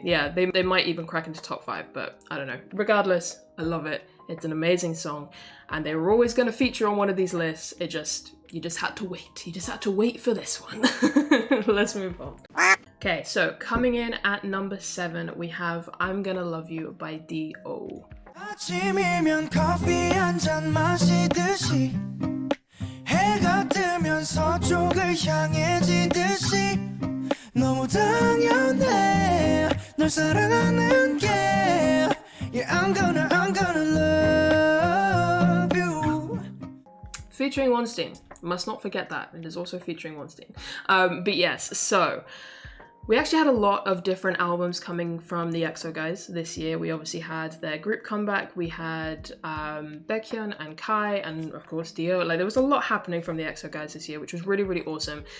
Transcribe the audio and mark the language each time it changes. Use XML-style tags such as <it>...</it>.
<en>Yeah, they might even crack into top 5, but I don't know. Regardless, I love it. It's an amazing song, and they were always going to feature on one of these lists. You just had to wait. You just had to wait for this one. Let's move on. Okay, so coming in at number 7, we have I'm Gonna Love You by D.O.</en> <ko>아침이면 커피 한 잔 마시듯이 해가 뜨면 서쪽을 향해 지듯이 너무 당연해 널 사랑하는 게</ko> <en>Yeah, I'm gonna love you. Featuring Weinstein. Must not forget that. It is also featuring Weinstein. But yes, so we actually had a lot of different albums coming from the EXO guys this year. We obviously had their group comeback. We had Baekhyun and Kai, and of course Dio. Like, there was a lot happening from the EXO guys this year, which was really awesome.</en>